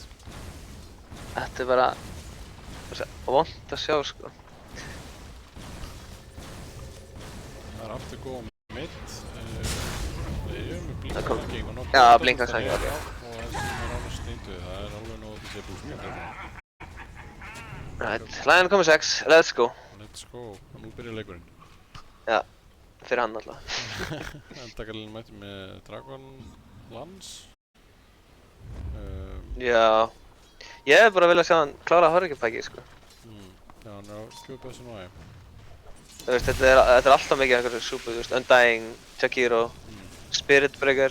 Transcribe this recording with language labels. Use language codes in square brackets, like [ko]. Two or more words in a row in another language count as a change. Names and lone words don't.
[is] Þetta er bara... vont að sjá, sko. Það er aftur góð mitt. Þeir eru með Það kom- blinkansæking og Já, blinkansæking, ok. Og þessi er alveg steinduð, það er alveg nóg til að búska. [en] Right, Lion komið 6, let's go. Let's go, [is] og nú byrjar leikurinn. Já, fyrir hann alltaf. Endakarlinn mætti með Dragon Lance. Já. Ég hef bara viljað sjá hann klára horrikipæki, sko. Já, hann er á Q-Best og næ. Þú veist, þetta er alltaf mikið einhverju súpu, þú veist, Undying, Jakiro, Spirit Breaker.